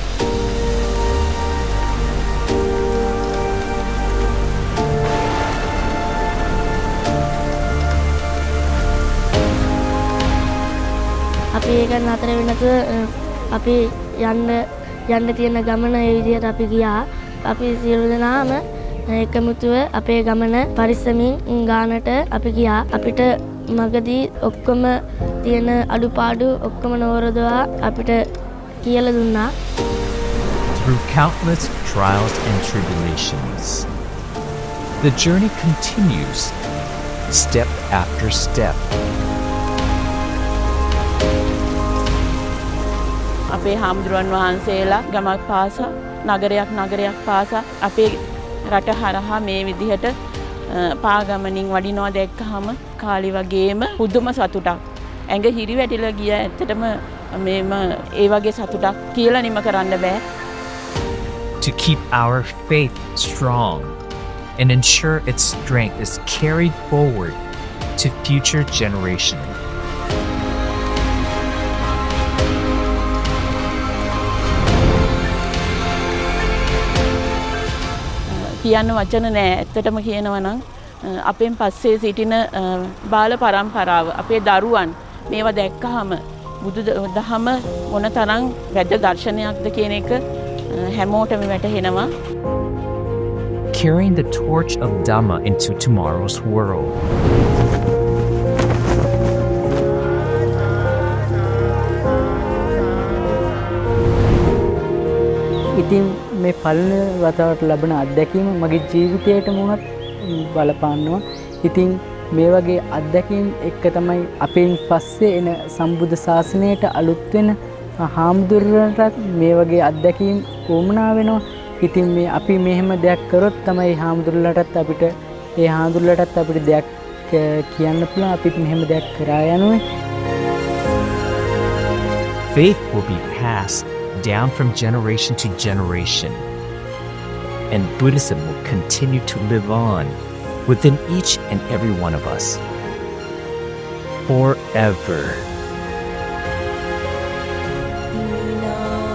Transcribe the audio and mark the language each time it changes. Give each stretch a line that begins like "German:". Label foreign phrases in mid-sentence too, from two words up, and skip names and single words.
Sinhala: අපි ඒක නතර වෙනක අපි යන්න තියෙන ගමන ඒ විදිහට අපි ගියා. අපි සියලු දෙනාම එකමුතුව අපේ ගමන පරිස්සමින් ගානට අපි ගියා. අපිට මගදී ඔක්කොම තියෙන අඩුපාඩු ඔක්කොම නවරදවා අපිට
English: Through countless trials and tribulations, The journey continues, step after step.
Sinhala: අපේ හාමුදුරුවන් වහන්සේලා ගමක් පාසා නගරයක් පාසා අපේ රට හරහා මේ විදිහට පාගමනින් වඩිනවා දැක්කහම කාලි වගේම පුදුම සතුටක්. ඇඟ හිරි වැටිලා ගියා. ඇත්තටම මේම ඒ වගේ සතුටක් කියලා නිම කරන්න බෑ.
English: To keep our faith strong and ensure its strength is carried forward to future generations.
Sinhala: කියන්න වචන නෑ. ඇත්තටම කියනවා නම් අපෙන් පස්සේ සිටින බාල පරම්පරාව අපේ දරුවන් මේවා දැක්කහම බුදු දහම මොනතරම් වැදගත් දර්ශනයක්ද කියන එක හැමෝටම වැටහෙනවා.
English: Carrying the torch of Dhamma into tomorrow's world.
Sinhala: ඉතින් මේ පළවෙනි වතාවට ලැබෙන අත්දැකීම මගේ ජීවිතයටම උනත් බලපානවා. ඉතින් මේ වගේ අත්දැකීම් එක්ක තමයි අපෙන් පස්සේ එන සම්බුද්ධ ශාසනයට අලුත් වෙන හාමුදුරුවන්ටත් මේ වගේ අත්දැකීම් වුමනා වෙනවා. ඉතින් මේ අපි මෙහෙම දෙයක් කරොත් තමයි හාමුදුරුවන්ටත් අපිට දෙයක් කියන්න පුළුවන්. අපිත් මෙහෙම දෙයක් කරා යනවා.
English: Faith will be passed down from generation to generation, and Buddhism will continue to live on within each and every one of us forever.